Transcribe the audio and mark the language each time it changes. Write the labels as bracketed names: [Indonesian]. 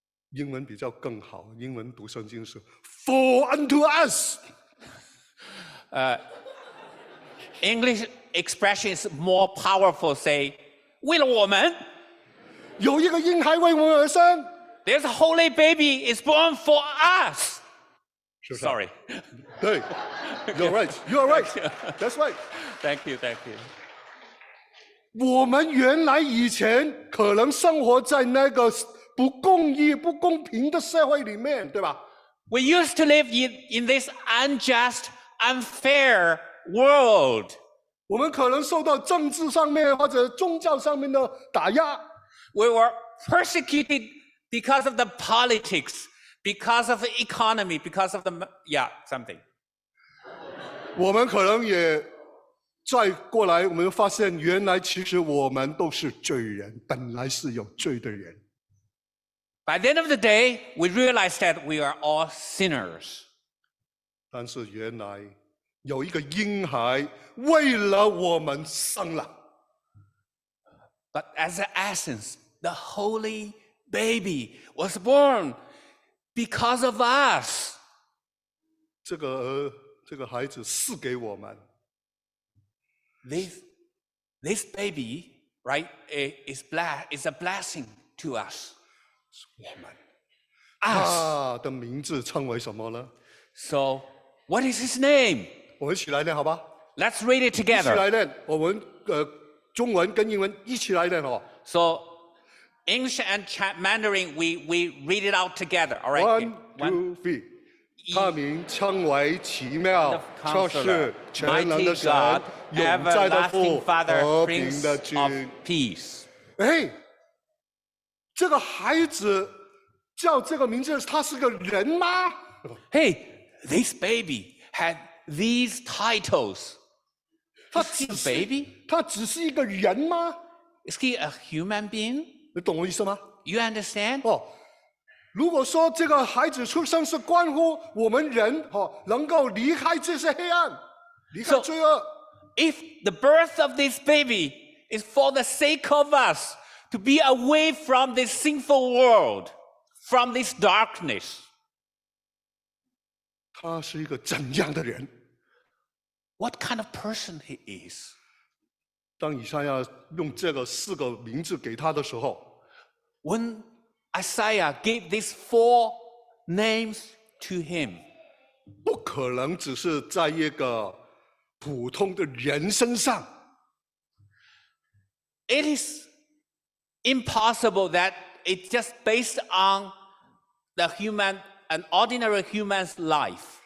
[Chinese] 英文比较更好，英文读圣经是 [English] For unto us。 English expression is more powerful. Say, [Chinese] 为了我们, 有一个婴孩为我们而生， [English] there's a holy baby is born for us. [Chinese] 是不是？ [English] Sorry. 对，You're right, You're right, That's right。 Thank you, thank you. [Chinese] 我们原来以前可能生活在那个不公义、不公平的社会里面，对吧？ [English] We used to live in this unjust, unfair world. [Chinese] 我们可能受到政治上面或者宗教上面的打压， [English] We were persecuted because of the politics, because of the economy, because of something. [Chinese] 我们可能也再过来，我们发现原来其实我们都是罪人，本来是有罪的人。 [English] By the end of the day, we realized that we are all sinners. [Chinese] 但是原来有一个婴孩为了我们生了， [English] But as an essence, the holy baby was born because of us. [Chinese] 这个孩子赐给我们， [English] This baby, right, is a blessing to us. [Chinese] 我们 [English] Us. [Chinese] 他的名字称为什么呢？ [English] So, what is his name? [Chinese] 我们一起来念好吧？ [English] Let's read it [Chinese] 一起 [English] together. [Chinese] 来念，我们中文跟英文一起来念好。 [English] So, English and Mandarin, we read it out together. All right. One, One. two, three。 [Chinese] 他名称为奇妙、测 [English] Counselor, [Chinese] 试、全能的神、 [English] God, [Chinese] 永在的父、 [English] everlasting Father, [Chinese] 和平 [English] Prince [Chinese] 的 [English] of [Chinese] 君。 [English] Peace. [Chinese] 哎，这个孩子叫这个名字，他是个人吗？ [English] Hey, this baby had these titles. [Chinese] 他 [English] Is he [Chinese] 只 [English] a [Chinese] 是 [English] baby? [Chinese] 他只是一个人吗？ [English] Is he a human being? [Chinese] 你懂我意思吗？ [English] You understand? [Chinese] 哦，如果说这个孩子出生是关乎我们人能够离开这些黑暗，离开 [English] So- [Chinese] 罪恶， [English] If the birth of this baby is for the sake of us to be away from this sinful world, from this darkness, [Chinese] 他是一个怎样的人？ [English] what kind of person he is? [Chinese] 当以赛亚用这个4个名字给他的时候， [English] When Isaiah gave these 4 names to him, [Chinese] 不可能只是在一个普通的人身上， [English] it is impossible that it's just based on an ordinary human's life.